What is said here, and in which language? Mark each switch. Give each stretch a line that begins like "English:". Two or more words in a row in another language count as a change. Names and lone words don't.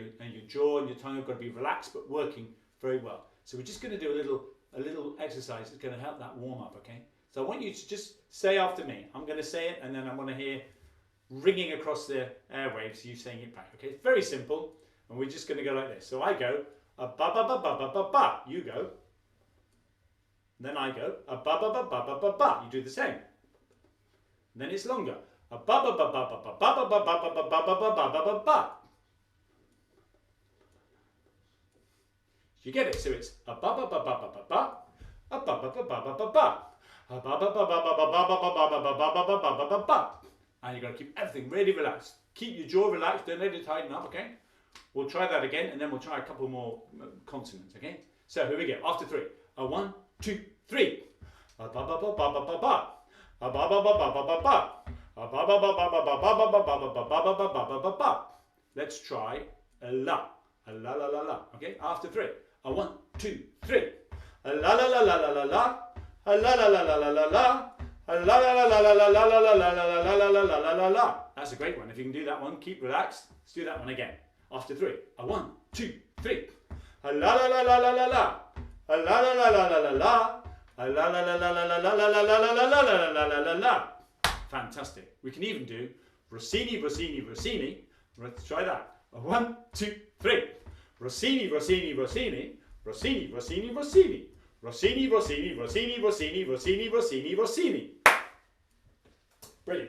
English: And your jaw and your tongue have got to be relaxed but working very well. So we're just going to do a little exercise that's going to help that warm up. Okay? So I want you to just say after me. I'm going to say it, and then I want to hear ringing across the airwaves, you saying it back. Okay, it's very simple, and we're just going to go like this. So I go a ba ba ba ba ba ba ba. You go. Then I go a ba ba ba ba ba ba ba. You do the same. Then it's longer. A ba ba ba ba ba ba ba ba ba ba ba ba ba ba ba ba ba. You get it? So it's a ba ba ba ba ba ba ba. A ba ba ba ba ba ba ba. A ba ba ba ba ba ba ba ba ba ba ba ba ba ba ba ba ba. And you've got to keep everything really relaxed. Keep your jaw relaxed, don't let it tighten up, okay? We'll try that again, and then we'll try a couple more consonants, okay? So here we go, after 3. A 1, 2, 3. A ba ba ba ba ba ba ba. A ba ba ba ba ba ba ba. A ba ba ba ba ba ba ba ba ba ba ba ba ba ba ba ba ba. Let's try a la la la la, okay? After 3. A 1, 2, 3. A la la la la la la la. A la la la la la la la. La la la la la la la la la la la la la la la la la. That's a great one. If you can do that one, keep relaxed. Let's do that one again. After 3. A 1, 2, 3. A la la la la la la la. A la la la la la la la. A la la la la la la la la la la la la la la la la la. Fantastic. We can even do Rossini, Rossini, Rossini. Let's try that. 1, 2, 3. Rossini, Rossini, Rossini. Rossini, Rossini, Rossini. Rossini, Rossini, Rossini, Rossini, Rossini, Rossini, Rossini. Brilliant.